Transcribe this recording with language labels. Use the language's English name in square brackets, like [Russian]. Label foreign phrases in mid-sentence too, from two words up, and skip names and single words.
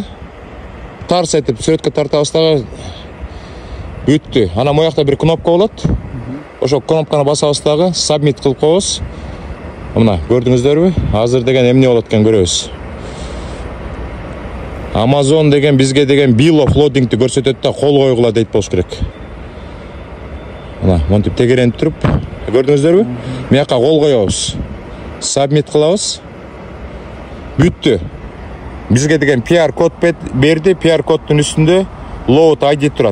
[Kyrgyz] Тарс этип сүрөткө тартабыз дагы. Бүттү. Анан моякта бир кнопка болот. Ошо кнопканы басабыз дагы, submit кылып коебуз. Мына көрдүңүздөрбү? Азыр деген эмне болот экен көрөбүз. Amazon деген бизге деген [English] bill of loading'ти [Kyrgyz] көрсөтөт да, кол койгула дейт болуш керек. Мына монтип тегеренип туруп, көрдүңүздөрбү? Мыякка кол коебуз. Submit кылабыз. Бүттү. Бизге деген PR код берди, PR коддун үстүндө load ID турат.